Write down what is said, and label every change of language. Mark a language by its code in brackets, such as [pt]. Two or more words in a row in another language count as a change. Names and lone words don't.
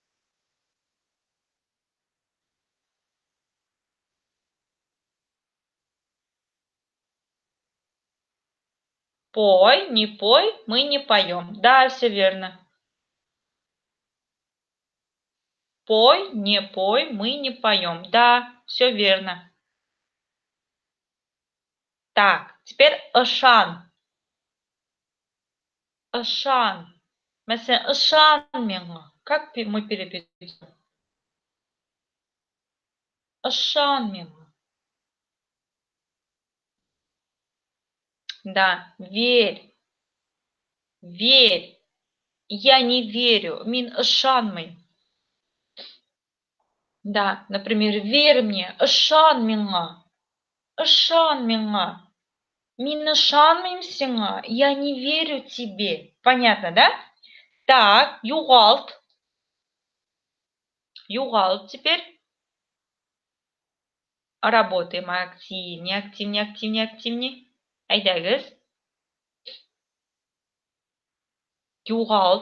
[ru] Пой, мы не поем. Да, все верно. Пой, мы не поем. Да, все верно. Так, теперь ышан. [tt] Ышан. Mesela ышан миңа. [ru] Как мы переведем? [tt] Ышан миңа. [ru] Да, верь. Верь. Я не верю. [tt] Мин ышанмый. Да, [ru] например, верь мне. [tt] Ышан миңа. Ышан миңа. Мин ышанмыйм сиңа. [ru] Я не верю тебе. Понятно, да? Так, югалт. Югалт теперь. Работаем активнее, активнее, активнее, активнее. [tt] Айдагыз. Югалт.